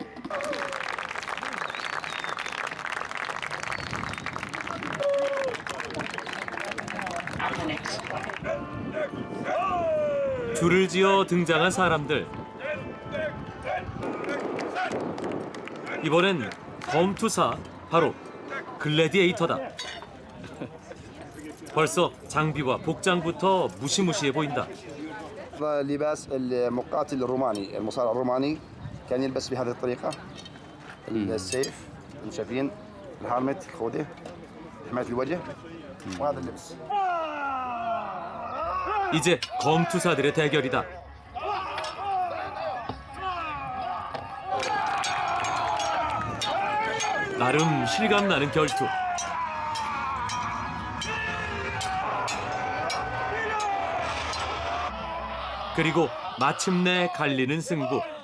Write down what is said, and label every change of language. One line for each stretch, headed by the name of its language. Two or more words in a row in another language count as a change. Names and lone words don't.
Korean: 줄을 지어 등장한 사람들. 이번엔 검투사, 바로 글래디에이터다. 벌써 장비와 복장부터 무시무시해 보인다.
Arabic: هذا لباس المقاتل الروماني المصارع الروماني كان يلبس بهذه الطريقة السيف شايفين الهارمت الخوذة حماية الوجه وهذا اللبس
Korean: 이제 검투사들의 대결이다. 나름 실감나는 결투. 그리고 마침내 갈리는 승부.